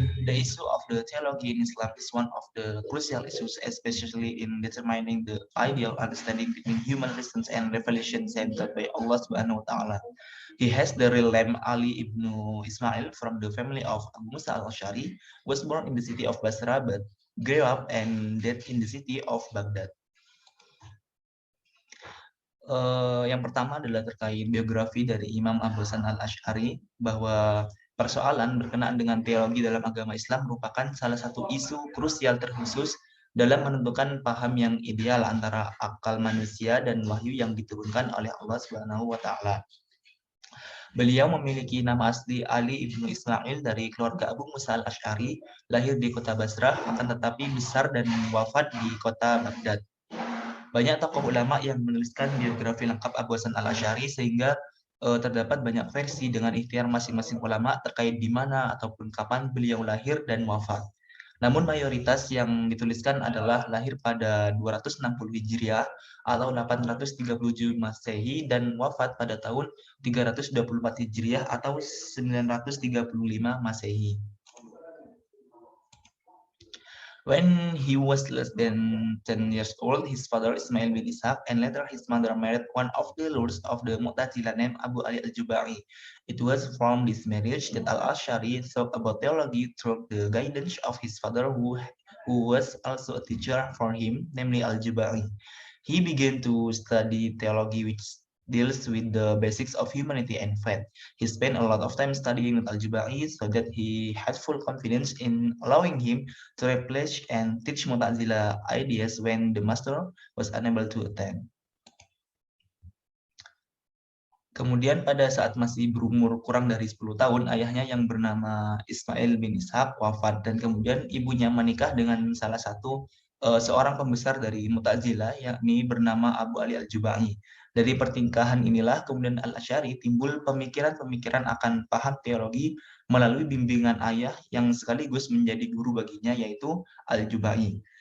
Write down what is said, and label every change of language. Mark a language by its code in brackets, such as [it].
[en] The issue of the theology in Islam is one of the crucial issues, especially in determining the ideal understanding between human reasons and revelation centered by Allah Subhanahu wa Ta'ala. He has the real name Ali ibn Ismail from the family of Abu Musa al-Ash'ari, was born in the city of Basra but grew up and died in the city of Baghdad. [id] Yang pertama adalah terkait biografi dari Imam Abu Hasan al-Ash'ari, bahwa persoalan berkenaan dengan teologi dalam agama Islam merupakan salah satu isu krusial terkhusus dalam menentukan paham yang ideal antara akal manusia dan wahyu yang diturunkan oleh Allah Subhanahu wa Ta'ala. Beliau memiliki nama asli Ali ibnu Ismail dari keluarga Abu Musa al-Ash'ari, lahir di kota Basrah, akan tetapi besar dan wafat di kota Baghdad. Banyak tokoh ulama yang menuliskan biografi lengkap Abu Hasan al-Ash'ari sehingga terdapat banyak versi dengan ikhtiar masing-masing ulama terkait di mana ataupun kapan beliau lahir dan wafat. Namun mayoritas yang dituliskan adalah lahir pada 260 Hijriah atau 837 Masehi dan wafat pada tahun 324 Hijriah atau 935 Masehi. [en] When he was less than 10 years old, his father Ismail bin Ishaq and later his mother married one of the lords of the Mu'tazilah named Abu Ali al-Jubai. It was from this marriage that al-Ash'ari thought about theology through the guidance of his father who was also a teacher for him, namely al-Jubai. He began to study theology which deals with the basics of humanity and faith. He spent a lot of time studying with Al-Jubai so that he had full confidence in allowing him to replace and teach Mu'tazilah ideas when the master was unable to attend. [id] Kemudian pada saat masih berumur kurang dari 10 tahun, ayahnya yang bernama Ismail bin Ishaq wafat dan kemudian ibunya menikah dengan salah satu seorang pembesar dari Mu'tazilah yakni bernama Abu Ali al-Jubai. Dari pertingkahan inilah kemudian Al-Ash'ari timbul pemikiran-pemikiran akan paham teologi melalui bimbingan ayah yang sekaligus menjadi guru baginya yaitu Al-Jubai.